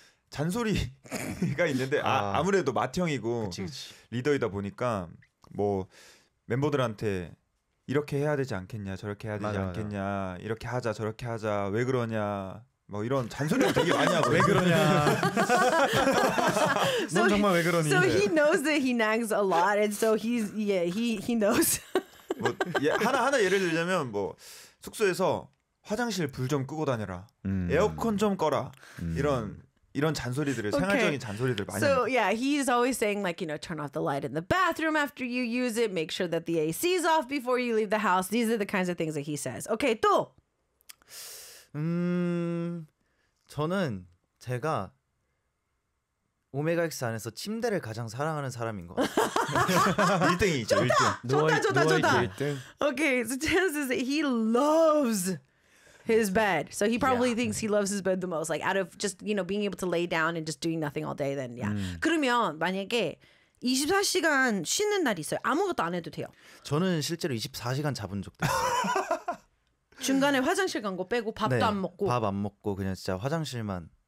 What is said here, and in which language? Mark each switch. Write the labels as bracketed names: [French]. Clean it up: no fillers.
[Korean] 잔소리가 있는데 아무래도 마트 형이고 그치. 리더이다 보니까 뭐 멤버들한테 이렇게 해야 되지 않겠냐 저렇게 해야 되지 맞아, 않겠냐 맞아. 이렇게 하자 저렇게 하자 왜 그러냐 뭐 이런 잔소리를 되게 많이 하고 왜 그러냐 넌 정말 왜 그러니 [English] So he knows that he nags a lot and so he's yeah he knows [Korean] 뭐 하나 예를 들자면 뭐 숙소에서 화장실 불 좀 끄고 다녀라 에어컨 좀 꺼라 이런 이런 잔소리들을 [English] okay. [Korean] 생활적인 잔소리들 많이 [English] So yeah, he's always saying like, you know, turn off the light in the bathroom after you use it, make sure that the AC is off before you leave the house. These are the kinds of things that he says. Okay, [Korean] 또 저는 제가 오메가X 안에서 침대를 가장 사랑하는 사람인 것 같아요. 1등이죠, 좋다! 1등. 좋다. [English] 오케이, okay, so chances that he loves his bed. So he probably yeah. thinks he loves his bed the most. Like out of just, you know, being able to lay down and just doing nothing all day, then yeah. [Korean] 그러면 만약에 24시간 쉬는 날 있어요. 아무것도 안 해도 돼요. 저는 실제로 24시간 잡은 적도 있어요. 중간에 화장실 간 거 빼고 밥도 네, 안 먹고. 밥 안 먹고 그냥 진짜 화장실만.